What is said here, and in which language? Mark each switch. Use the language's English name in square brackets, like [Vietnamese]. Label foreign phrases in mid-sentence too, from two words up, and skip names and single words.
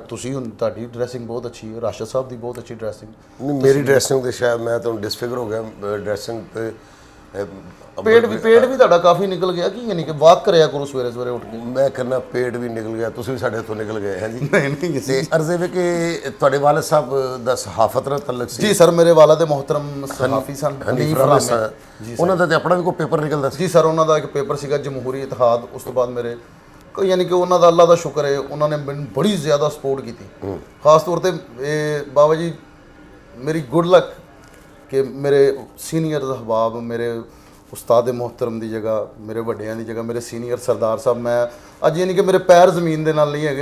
[Punjabi] ਤੁਸੀਂ ਹੁਣ ਤੁਹਾਡੀ [Hindi] ड्रैसिंग बहुत अच्छी है, राशिद साहब की बहुत अच्छी ड्रैसिंग। मेरी ड्रैसिंग तो शायद मैं तो डिसफिगर हो गया ड्रैसिंग तो पेट भी तुहाडा काफ़ी निकल गया कि यानी कि वॉक कराया करो सवेरे सवेरे उठ के। मैं कहना पेट भी निकल गया, [Punjabi] ਤੁਸੀਂ ਭੀ ਸਾਡੇ ਤੋ [Hindi] निकल गए हैं जी। नहीं [Punjabi] ਤੇ ਅਰਜ਼ ਹੈ ਕਿ ਤੁਹਾਡੇ ਵਾਲਿਦ ਸਾਹਬ ਦਾ ਸਹਾਫ਼ਤ ਨਾਲ ਤੱਲਕ ਸੀ? ਜੀ ਸਰ, ਮੇਰੇ ਵਾਲਿਦ ਮੋਹਤਰਮ ਸਹਾਫ਼ੀ ਸਨ, हनीफ रामे। ਉਨ੍ਹਾਂ ਦਾ ਤੇ ਅਪਣਾ ਭੀ ਕੋਈ ਪੇਪਰ ਨਿਕਲਦਾ ਸੀ? ਜੀ ਸਰ, ਉਨ੍ਹਾਂ ਦਾ ਏਕ ਪੇਪਰ ਸੀਗਾ ਜਮਹੂਰੀ ਇਤਿਹਾਦ। ਉਸ ਤੋ ਬਾਦ ਮੇਰੇ ਯਾਨੀ ਕਿ ਉਨ੍ਹਾਂ ਦਾ ਅੱਲਾਹ ਦਾ ਸ਼ੁਕਰ ਹੈ, ਉਨ੍ਹੋਂਨੇ ਮੈਨੂੰ ਬੜੀ ਜ਼ਿਆਦਾ ਸਪੋਰਟ ਕੀ। [Hindi] खास तौर पर बाबा जी मेरी [English] good luck [Hindi] कि मेरे सीनियर अहबाब, मेरे उस्ताद मोहतरम की जगह, मेरे वड्डियां की जगह मेरे सीनियर सरदार साहब, मैं अज यानी कि मेरे पैर जमीन के नाल नहीं है।